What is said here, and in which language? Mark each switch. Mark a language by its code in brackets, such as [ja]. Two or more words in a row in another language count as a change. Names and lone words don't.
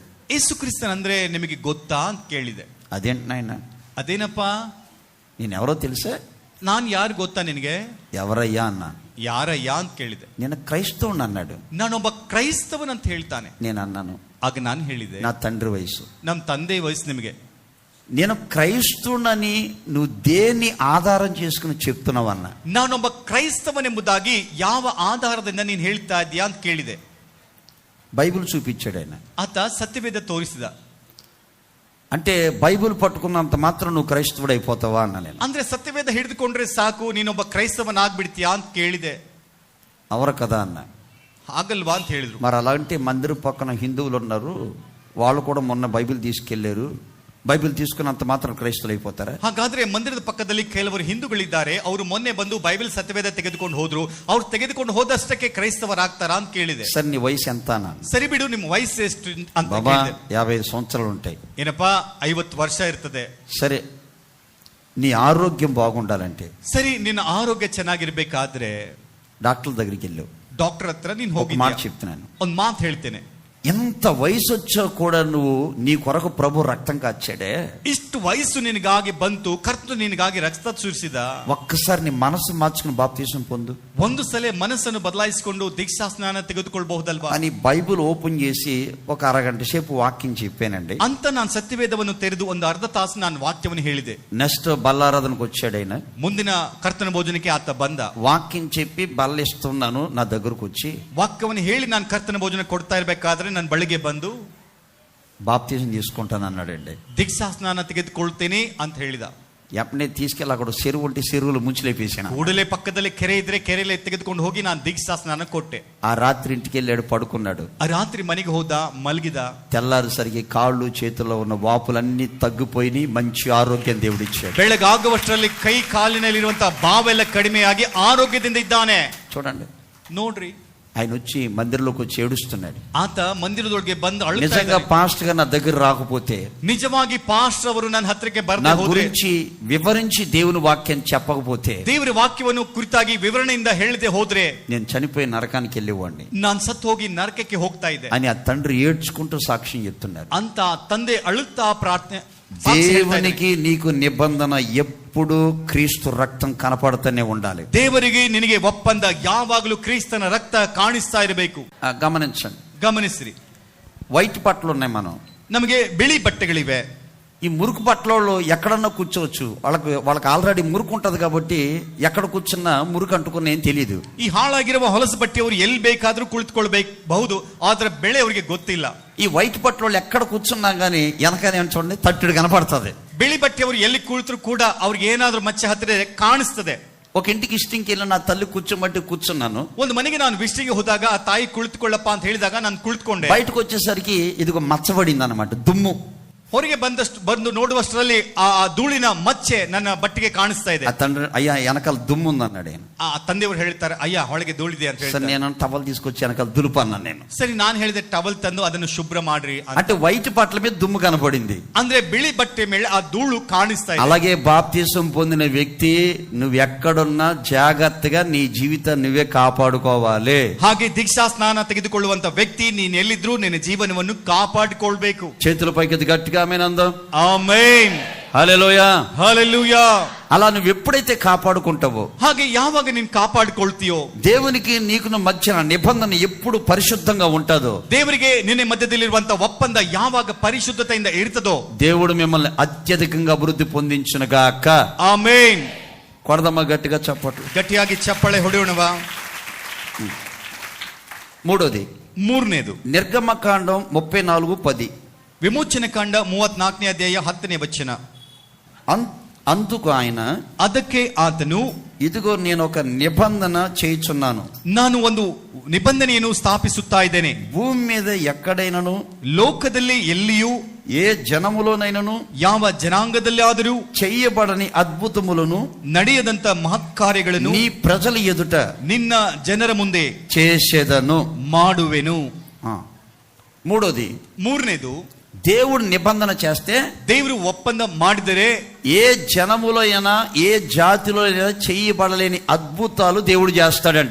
[kn] ಯೇಸು ಕ್ರಿಸ್ತನ್ ಅಂದ್ರೆ ನಿಮಗೆ ಗೊತ್ತಾ ಅಂತ ಕೇಳಿದೆ. [te] అదేంటి నాయన, [kn] ಅದೇನಪ್ಪ, [te] నేను ఎవరో తెలుసా? [kn] ನಾನ್ ಯಾರು ಗೊತ್ತಾ ನಿನಗೆ? [te] ఎవరయ్యా అన్నా. [kn] ಯಾರಯ್ಯ ಅಂತ ಕೇಳಿದೆ. [te] నేను క్రైస్తవుని అన్నాడు. [kn] ನಾನೊಬ್ಬ ಕ್ರೈಸ್ತವನಂತ ಹೇಳ್ತಾನೆ. [te] నేను అన్నాను, [kn] ಆಗ ನಾನು ಹೇಳಿದೆ, [te] నా తండ్రి వయసు, [kn] ನಮ್ ತಂದೆ ವಯಸ್ಸು ನಿಮಗೆ. [te] నేను క్రైస్తవునని నువ్వు దేన్ని ఆధారం చేసుకుని చెప్తున్నావు అన్న. [kn] ನಾನೊಬ್ಬ ಕ್ರೈಸ್ತವನೆಂಬುದಾಗಿ ಯಾವ ಆಧಾರದಿಂದ ನೀನು ಹೇಳ್ತಾ ಇದ್ದೀಯಾ ಅಂತ ಕೇಳಿದೆ. [te] బైబిల్ చూపించాడు ఆయన. [kn] ಆತ ಸತ್ಯವೇದ ತೋರಿಸಿದ. [te] అంటే బైబిల్ పట్టుకున్నంత మాత్రం నువ్వు క్రైస్తవుడు అయిపోతావా అన్న నేను. [kn] ಅಂದ್ರೆ ಸತ್ಯವೇದ ಹಿಡಿದುಕೊಂಡ್ರೆ ಸಾಕು ನೀನೊಬ್ಬ ಕ್ರೈಸ್ತವನಾಗ್ಬಿಡ್ತೀಯಾ ಅಂತ ಕೇಳಿದೆ. [te] అవరు కదా అన్న. [kn] ಆಗಲ್ವಾ ಅಂತ ಹೇಳಿದ್ರು. [te] మరి అలాంటి మందిరం పక్కన హిందువులు ఉన్నారు, వాళ్ళు కూడా మొన్న బైబిల్ తీసుకెళ్లారు, బైబిల్ తీసుకున్నంత మాత్రం క్రైస్తవులు అయిపోతారా? [kn] ಹಾಗಾದ್ರೆ ಮಂದಿರದ ಪಕ್ಕದಲ್ಲಿ ಕೆಲವರು ಹಿಂದೂಗಳಿದ್ದಾರೆ, ಅವರು ಮೊನ್ನೆ ಬಂದು ಬೈಬಲ್ ಸತ್ಯವೇದ ತೆಗೆದುಕೊಂಡು ಹೋದ್ರು, ಅವ್ರು ತೆಗೆದುಕೊಂಡು ಹೋದಷ್ಟಕ್ಕೆ ಕ್ರೈಸ್ತವರಾಗ್ತಾರಾ ಅಂತ ಕೇಳಿದೆ. [te] సరే నీ వయసు ఎంత అన్న? [kn] ಸರಿ ಬಿಡು, ನಿಮ್ಮ ವಯಸ್ಸು ಎಷ್ಟು ಅಂತ [te] బాబా [kn] ಕೇಳಿದೆ. [te] 50 సంవత్సరాలు ఉంటాయి. [kn] ಏನಪ್ಪಾ 50 ವರ್ಷ ಇರ್ತದೆ. [te] సరే నీ ఆరోగ్యం బాగుండాలంటే, [kn] ಸರಿ ನಿನ್ನ ಆರೋಗ್ಯ ಚೆನ್ನಾಗಿರ್ಬೇಕಾದ್ರೆ [te] డాక్టర్ దగ్గరికి వెళ్ళు. [kn] ಡಾಕ್ಟರ್ ಹತ್ರ ನೀನ್ [te] ఒక [kn] ಹೋಗಿ [te] మాట చెప్తున్నాను, [kn] ಒಂದ್ ಮಾತು ಹೇಳ್ತೇನೆ. [te] ఎంత వయసు వచ్చా కూడా నువ్వు నీ కొరకు ప్రభు రక్తం కాచాడే. [kn] ಇಷ್ಟು ವಯಸ್ಸು ನಿನಗಾಗಿ ಬಂತು, ಕರ್ತನು ನಿನಗಾಗಿ ರಕ್ತ ಸುರಿಸಿದ. [te] ఒక్కసారి నీ మనసు మార్చుకుని బాప్తిసం పొందు. [kn] ಒಂದು ಸಲ ಮನಸ್ಸನ್ನು ಬದಲಾಯಿಸಿಕೊಂಡು ದೀಕ್ಷಾ ಸ್ನಾನ ತೆಗೆದುಕೊಳ್ಬಹುದಲ್ವಾ [te] అని బైబిల్ ఓపెన్ చేసి ఒక అరగంట సేపు వాక్యం చెప్పానండి. [kn] ಅಂತ ನಾನು ಸತ್ಯವೇದವನ್ನು ತೆರೆದು ಒಂದು ಅರ್ಧ ತಾಸು ನಾನು ವಾಕ್ಯವನ್ನು ಹೇಳಿದೆ. [te] నెక్స్ట్ బల్లారాధనకు వచ్చాడు ఆయన. [kn] ಮುಂದಿನ ಕರ್ತನ ಭೋಜನಕ್ಕೆ ಆತ ಬಂದ. [te] వాక్యం చెప్పి బల్ల ఇస్తున్నాను నా దగ్గరకు వచ్చి [kn] ವಾಕ್ಯವನ್ನು ಹೇಳಿ ನಾನು ಕರ್ತನ ಭೋಜನ ಕೊಡ್ತಾ ಇರ್ಬೇಕಾದ್ರೆ ನನ್ನ ಬಳಿಗೆ ಬಂದು [te] బాప్తిజం తీసుకుంటాను అన్నాడండి. [kn] ದೀಕ್ಷಾ ಸ್ನಾನ ತೆಗೆದುಕೊಳ್ತೇನೆ ಅಂತ ಹೇಳಿದ. [te] ఎప్పుడే తీసుకెళ్ళి అక్కడ చెరువు ఉంటే చెరువులు ముంచులేపేసాను. [kn] ಕೂಡಲೇ ಪಕ್ಕದಲ್ಲಿ ಕೆರೆ ಇದ್ರೆ ಕೆರೆಯಲ್ಲಿ ತೆಗೆದುಕೊಂಡು ಹೋಗಿ ನಾನು ದೀಕ್ಷಾ ಸ್ನಾನ ಕೊಟ್ಟೆ. [te] ఆ రాత్రి ఇంటికి వెళ్ళాడు, పడుకున్నాడు. [kn] ಆ ರಾತ್ರಿ ಮನೆಗೆ ಹೋದ, ಮಲಗಿದ. [te] తెల్లారిసరికి కాళ్ళు చేతుల్లో ఉన్న వాపులన్నీ తగ్గిపోయి మంచి ఆరోగ్యం దేవుడిచ్చాడు. [kn] ಬೆಳಗಾಗುವಷ್ಟರಲ್ಲಿ ಕೈ ಕಾಲಿನಲ್ಲಿರುವಂತಹ ಬಾವೆಲ್ಲ ಕಡಿಮೆಯಾಗಿ ಆರೋಗ್ಯದಿಂದ ಇದ್ದಾನೆ. [te] చూడండి, [kn] ನೋಡ್ರಿ, [te] ఆయన వచ్చి మందిరంలోకి వచ్చి ఏడుస్తున్నాడు. [kn] ಆತ ಮಂದಿರದೊಳಗೆ ಬಂದು ಅಳುತ್ತಾ [te] నిజంగా [kn] ಇದ್ದಾನೆ. [te] పాస్టర్ గా నా దగ్గర రాకపోతే, [kn] ನಿಜವಾಗಿ ಪಾಸ್ಟರ್ ಅವರು ನನ್ನ ಹತ್ರಕ್ಕೆ [te] నా [kn] ಬರದೇ ಹೋದ್ರೆ, [te] గురించి వివరించి దేవుని వాక్యం చెప్పకపోతే, [kn] ದೇವರ ವಾಕ್ಯವನ್ನು ಕುರಿತಾಗಿ ವಿವರಣೆಯಿಂದ ಹೇಳದೆ ಹೋದ್ರೆ [te] నేను చనిపోయి నరకానికి వెళ్ళేవాడిని [kn] ನಾನ್ ಸತ್ತು ಹೋಗಿ ನರಕಕ್ಕೆ ಹೋಗ್ತಾ ಇದ್ದೆ [te] అని ఆ తండ్రి ఏడ్చుకుంటూ సాక్ష్యం చెప్తున్నారు. [kn] ಅಂತ ತಂದೆ ಅಳುತ್ತಾ ಪ್ರಾರ್ಥನೆ ಸಾಕ್ಷಿ ಹೇಳ್ತಾ ಇದ್ದಾನೆ. [te] దేవునికి నీకు నిబంధన ఎప్పుడు క్రీస్తు రక్తం కనపడుతూనే ఉండాలి. [kn] ದೇವರಿಗೆ ನಿನಗೆ ಒಪ್ಪಂದ ಯಾವಾಗಲೂ ಕ್ರಿಸ್ತನ ರಕ್ತ ಕಾಣಿಸ್ತಾ ಇರಬೇಕು. [te] గమనించండి, [kn] ಗಮನಿಸ್ರಿ, [te] వైట్ బట్టలు ఉన్నాయి. మనం [kn] ನಮಗೆ ಬಿಳಿ ಬಟ್ಟೆಗಳಿವೆ. [te] ఈ మురుకు బట్టలలో ఎక్కడన్నా కూర్చోవచ్చు. వాళ్ళకి ఆల్రెడీ మురుకు ఉంటది కాబట్టి ఎక్కడ కూర్చున్నా మురుకు అంటుకున్న ఏం తెలియదు. [kn] ಈ ಹಾಳಾಗಿರುವ ಹೊಲಸು ಬಟ್ಟೆಯವರು ಎಲ್ಲಿ ಬೇಕಾದ್ರೂ ಕುಳಿತುಕೊಳ್ಬಹುದು, ಆದ್ರೆ ಬೆಳೆ ಅವರಿಗೆ ಗೊತ್ತಿಲ್ಲ. [te] ఈ వైట్ బట్టలు ఎక్కడ కూర్చున్నా గానీ వెనకాల చూడండి తట్టుడు కనపడుతుంది. [kn] ಬಿಳಿ ಬಟ್ಟೆಯವರು ಎಲ್ಲಿ ಕುಳಿತರು ಕೂಡ ಅವ್ರಿಗೆ ಏನಾದ್ರೂ ಮಚ್ಚೆ ಹತ್ತಿರ ಕಾಣಿಸ್ತದೆ. [te] ఒక ఇంటికి ఇష్టింకి వెళ్ళి నా తల్లి కూర్చోబట్టి కూర్చున్నాను. [kn] ಒಂದು ಮನೆಗೆ ನಾನು ವಿಷ್ಟಿಗೆ ಹೋದಾಗ ಆ ತಾಯಿ ಕುಳಿತುಕೊಳ್ಳಪ್ಪ ಅಂತ ಹೇಳಿದಾಗ ನಾನು ಕುಳಿತುಕೊಂಡೆ. [te] బయటకు వచ్చేసరికి ఇదిగో మచ్చబడింది అన్నమాట, దుమ్ము. [kn] ಹೊರಗೆ ಬಂದು ನೋಡುವಷ್ಟರಲ್ಲಿ ಆ ಧೂಳಿನ ಮಚ್ಚೆ ನನ್ನ ಬಟ್ಟೆಗೆ ಕಾಣಿಸ್ತಾ ಇದೆ. [te] ఆ తండ్రి, అయ్యా వెనకాల దుమ్ము ఉంది అన్నాడు ఆయన. [kn] ಆ ತಂದೆಯವರು ಹೇಳ್ತಾರೆ, ಅಯ್ಯ ಹೊಳಗೆ ಧೂಳಿದೆ ಅಂತ [te] సరే, [kn] ಹೇಳ್ತಾರೆ. [te] నేను టవల్ తీసుకొచ్చి వెనకాల దులుపు అన్నాను నేను. [kn] ಸರಿ, ನಾನು ಹೇಳಿದೆ ಟವಲ್ ತಂದು ಅದನ್ನು ಶುಭ್ರ ಮಾಡ್ರಿ ಅಂತ. [te] అంటే వైట్ బట్టల మీద దుమ్ము కనపడింది. [kn] ಅಂದ್ರೆ ಬಿಳಿ ಬಟ್ಟೆ ಮೇಲೆ ಆ ಧೂಳು ಕಾಣಿಸ್ತಾ ಇದೆ. [te] అలాగే బాప్తిసం పొందిన వ్యక్తి నువ్వు ఎక్కడున్నా జాగ్రత్తగా నీ జీవితాన్ని నువ్వే కాపాడుకోవాలి. [kn] ಹಾಗೆ ದೀಕ್ಷಾ ಸ್ನಾನ ತೆಗೆದುಕೊಳ್ಳುವಂತ ವ್ಯಕ್ತಿ ನೀನ್ ಎಲ್ಲಿದ್ರು ನಿನ್ನ ಜೀವನವನ್ನು ಕಾಪಾಡಿಕೊಳ್ಬೇಕು. [te] చేతుల పైకి గట్టిగా ఆమేనందాం. [kn] ಆಮೆನ್, [te] హల్లెలూయా, హల్లెలూయా. అలా నువ్వు ఎప్పుడైతే కాపాడుకుంటావో, [kn] ಹಾಗೆ ಯಾವಾಗ ನೀನ್ ಕಾಪಾಡಿಕೊಳ್ತೀಯೋ, [te] దేవునికి నీకు మధ్య నిబంధన ఎప్పుడు పరిశుద్ధంగా ఉంటుందో, [kn] ದೇವರಿಗೆ ನಿನ್ನ ಮಧ್ಯದಲ್ಲಿರುವಂತ ಒಪ್ಪಂದ ಯಾವಾಗ ಪರಿಶುದ್ಧತೆಯಿಂದ ಇರ್ತದೋ, [te] దేవుడు మిమ్మల్ని అత్యధికంగా అభివృద్ధి పొందించునుగాక. [kn] ಆಮೆನ್. [te] కొడదమ్మ గట్టిగా చప్పట్లు. [kn] ಗಟ್ಟಿಯಾಗಿ ಚಪ್ಪಳೆ ಹೊಡೆಯೋಣವಾ. [te] మూడోది, [kn] ಮೂರನೇದು, [te] నిర్గమకాండం 34:10. [kn] ವಿಮೋಚನ ಕಾಂಡ 34ನೇ ಅಧ್ಯಾಯ 10ನೇ ವಚನ. [te] అందుకు ఆయన, [kn] ಅದಕ್ಕೆ ಆತನು, [te] ఇదిగో నేను ఒక నిబంధన చేయుచున్నాను, [kn] ನಾನು ಒಂದು ನಿಬಂಧನೆಯನ್ನು ಸ್ಥಾಪಿಸುತ್ತಾ ಇದ್ದೇನೆ. [te] భూమి మీద ఎక్కడైనను, [kn] ಲೋಕದಲ್ಲಿ ಎಲ್ಲಿಯೂ, [te] ఏ జనములోనైనను [kn] ಯಾವ ಜನಾಂಗದಲ್ಲಿ ಆದರೂ [te] చెయ్యబడని అద్భుతములను [kn] ನಡೆಯದಂತ ಮಹತ್ ಕಾರ್ಯಗಳನ್ನು [te] నీ ప్రజల ఎదుట [kn] ನಿನ್ನ ಜನರ ಮುಂದೆ [te] చేసేదను. [kn] ಮಾಡುವೆನು. [te] మూడోది, [kn] ಮೂರನೇದು, [te] దేవుడు నిబంధన చేస్తే, [kn] ದೇವರು ಒಪ್ಪಂದ ಮಾಡಿದರೆ [te] ఏ జనములో అయినా ఏ జాతిలో అయినా చెయ్యబడలేని అద్భుతాలు దేవుడు చేస్తాడంట.